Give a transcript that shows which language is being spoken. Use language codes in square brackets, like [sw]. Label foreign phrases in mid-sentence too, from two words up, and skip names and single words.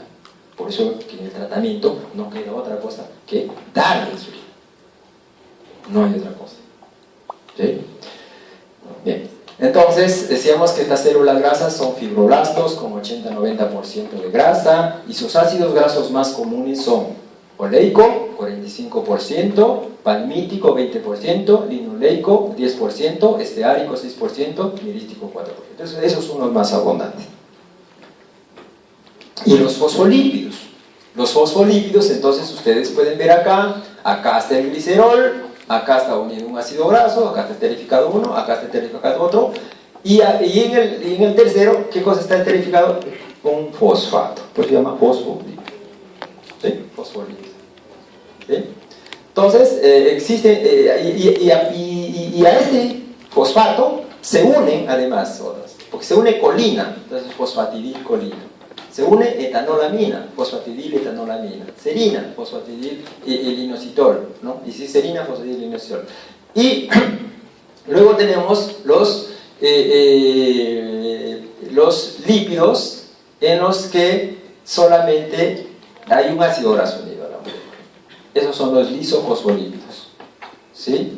[es] Por eso que en el tratamiento no queda otra cosa que darle insulina. No hay otra cosa. ¿Sí? Bien. Entonces, decíamos que estas células grasas son fibroblastos con 80-90% de grasa, y sus ácidos grasos más comunes son oleico, 45%, palmítico, 20%, linoleico, 10%, esteárico, 6%, mirístico, 4%. Entonces, esos son los más abundantes. Y los fosfolípidos. Los fosfolípidos, entonces, ustedes pueden ver acá está el glicerol, acá está unido un ácido graso, acá está esterificado uno, acá está esterificado otro, y en el tercero, ¿qué cosa está esterificado? Un fosfato, pues se llama fosfolípido. ¿Sí? Fosfolípido. ¿Sí? Entonces, existe, y a este fosfato se unen además otras, porque se une colina, entonces fosfatidilcolina. Se une etanolamina, fosfatidil-etanolamina, serina, fosfatidil-inositol, ¿no? Y si serina, fosfatidil-inositol. Y luego tenemos los lípidos en los que solamente hay un ácido graso unido a la molécula. Esos son los lisofosfolípidos. ¿Sí?